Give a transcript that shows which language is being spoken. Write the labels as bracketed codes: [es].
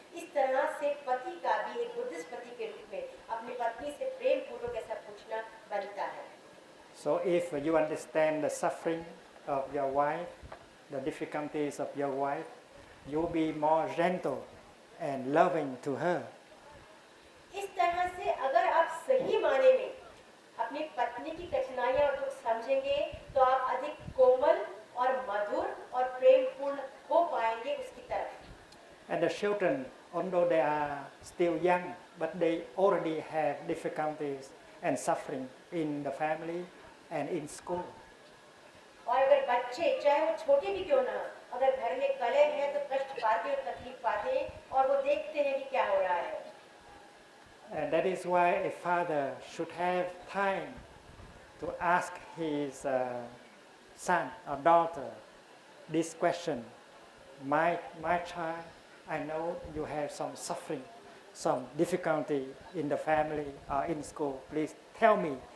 [hi] इस तरह से पति का भी एक बुद्धिस्ट पति के रूप में अपनी पत्नी से प्रेम पूर्वक ऐसा पूछना बनता है. [en] So if you understand the suffering of your wife, the difficulties of your wife, you'll be more gentle and loving to her. [hi] इस तरह से अगर आप सही माने में अपनी पत्नी की कठिनाइयां और दुख समझेंगे तो आप अधिक कोमल और मधुर और प्रेमपूर्ण हो पाएंगे उसकी तरफ. [en] And the children, although they are still young, but they already have difficulties and suffering in the family and in school. [hi] और अगर बच्चे चाहे वो छोटे भी क्यों ना, अगर घर में कलह है तो कष्ट पाते और तकलीफ पाते हैं और वो देखते हैं कि क्या हो रहा है. [en] And that is why a father should have time to ask his son or daughter this question. My child, I know you have some suffering, some difficulty in the family or in school. Please tell me.